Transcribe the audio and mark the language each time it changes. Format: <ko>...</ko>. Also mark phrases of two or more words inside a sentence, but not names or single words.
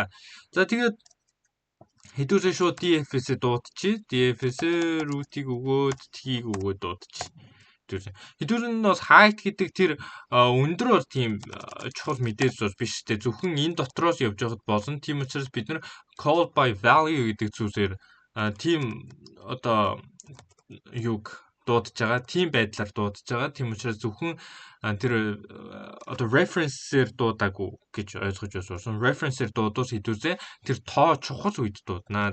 <mn>За тэгээд хэдүүлээ шууд DFS-ээ дуудчих. DFS-ээ root-ийг өгөөд t-ийг өгөөд дуудчих. Хэдүүлээ нь бас height гэдэг тэр өндөр бол тийм чухал мэдээж бол биш те. Зөвхөн энэ дотроос явж байхад болно. Тийм учраас бид нар</mn> <en>call by value</en> <mn>гэдэг зүйлээр тийм одоо юг дуудаж байгаа. Тийм байдлаар дуудаж байгаа. Тийм учраас зөвхөн тэр одоо reference-ээр дуудаагүй гэж ойлгож байна. Reference-ээр дуудвал хэдүүлээ тэр тоо чухал үед дуудана.</mn>